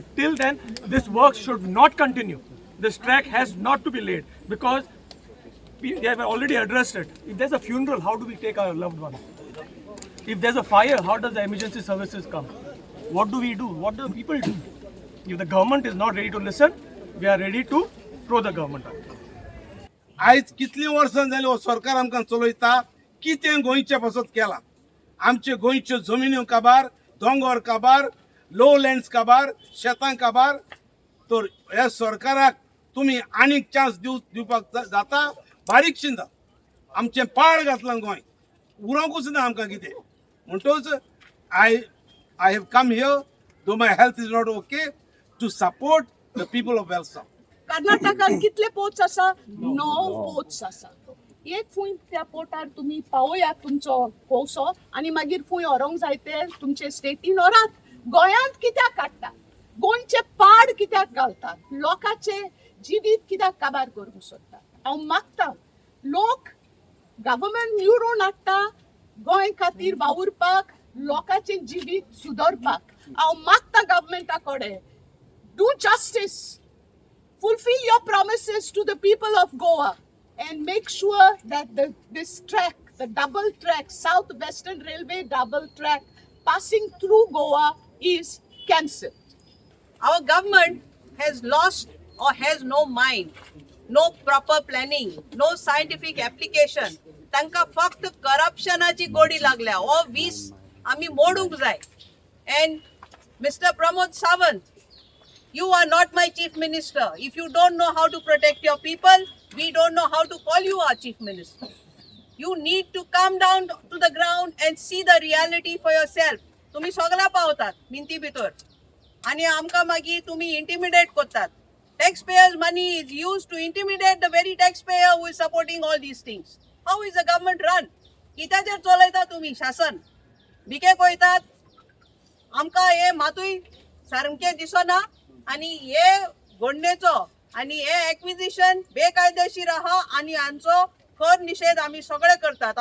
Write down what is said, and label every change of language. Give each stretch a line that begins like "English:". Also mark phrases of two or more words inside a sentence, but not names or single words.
English: Till then, this work should not continue. This track has not to be laid because they have already addressed it. If there's a funeral, how do we take our loved one? If there's a fire, how does the emergency services come? What do we do? What do the people do? If the government is not ready to listen, we are ready to throw the government out.
Konkani: आयज कितली वर्सां जाली हो सरकार आमकां चलयता. कितें गोंयच्या पासत केला. आमचे गोंयच्यो जमिन्यो काबार, दोंगर काबार, लो लँड्स काबार, शेतां काबार. तर ह्या सरकाराक तुमी आनीक चान्स दिवपाक जाता. बारीकशीन दा आमचें पाड घातलां गोंय. उरोंकूच ना आमकां कितें.
English: म्हणटच I have come here, though my health is not okay, to support the people of Welsau.
Konkani: कर्नाटकान कितले पोर्ट्स आसा 9 पोर्ट्स आसा. एक फूंय त्या पोर्टार तुम्ही पावोया तुमचो कोसो आनी मागीर फूंय व्हरोंक जाय ते तुमचे स्टेटीन व्हरात. गोंयांत कित्याक काडटा. गोंयचे पाड कित्याक घालतात. लोकांचे जिवीत कित्याक काबार करूंक सोदतात. हांव मागता लोक गव्हर्मेंट निवडून हाडटा गोंय खातीर वावुरपाक, लोकांचे जिवीत सुदारपाक. हांव मागता गव्हर्मेंटा कडेन
English: do justice. Fulfill your promises to the people of Goa and make sure that this track, the double track, South-Western Railway double track passing through Goa is cancelled. Our government has lost or has no mind, no proper planning, no scientific application.
Konkani: तांकां फक्त करप्शनाची गोडी लागल्या. हो वीस आमी मोडूंक जाय.
English: And Mr. Pramod Sawant, you are not my chief minister. If you don't know how to protect your people, we don't know how to call you our chief minister. You need to come down to the ground and see the reality for yourself.
Konkani: तुम्ही सगळ्या पावतात मिनती भितर आणि आमकां मागीर तुम्ही इंटिमिडेट करतात.
English: tax payers money is use to intimidate the very tax payer who is supporting all these things. how is the government run?
Konkani: कित्याचेर चलयता तुम्ही शासन? भिके कोयतात. आमकां हे मातूय सारकें दिसना आणि हे घडणेचो आणि हे एक्विजिशन बेकायदेशीर आहा आणि हांचो खर निषेध आमी सगळे करतात.